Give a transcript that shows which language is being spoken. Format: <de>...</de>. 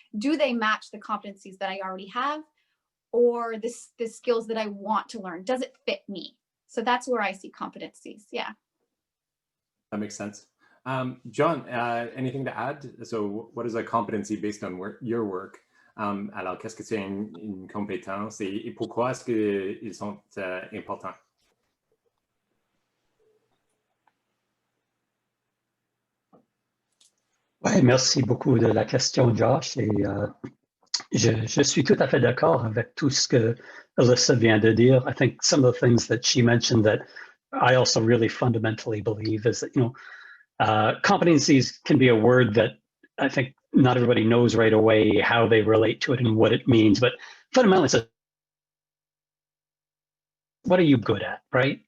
<en>Do they match the competencies that I already have, or the skills that I want to learn? Does it fit me? So that's where I see competencies. Yeah. That makes sense. John, anything to add? So what is a competency based on your work?</en> <fr>Alors, qu'est-ce que c'est une compétence et pourquoi est-ce qu'ils sont importants? Ouais, merci beaucoup de la question, Josh. Et je suis tout à fait d'accord avec tout ce que Alyssa vient de dire.</fr> <en>I think some of the things that she mentioned that I also really fundamentally believe is that, competencies can be a word that I think not everybody knows right away how they relate to it and what it means. But fundamentally, it's what are you good at, right?</en>